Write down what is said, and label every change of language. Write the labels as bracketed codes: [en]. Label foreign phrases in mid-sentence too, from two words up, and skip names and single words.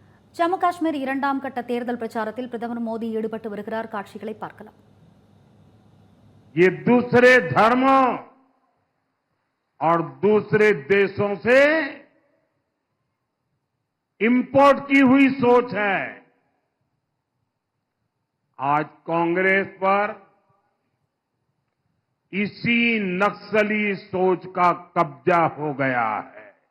[ta] ஜம்மு காஷ்மீர் இரண்டாம் கட்ட தேர்தல் பிரச்சாரத்தில் பிரதமர் மோடி ஈடுபட்டு வருகிறார். காட்சிகளை பார்க்கலாம். [hi] ये दूसरे धर्मों और दूसरे देशों से इंपोर्ट की हुई सोच है। आज कांग्रेस पर इसी नक्सली सोच का कब्जा हो गया है।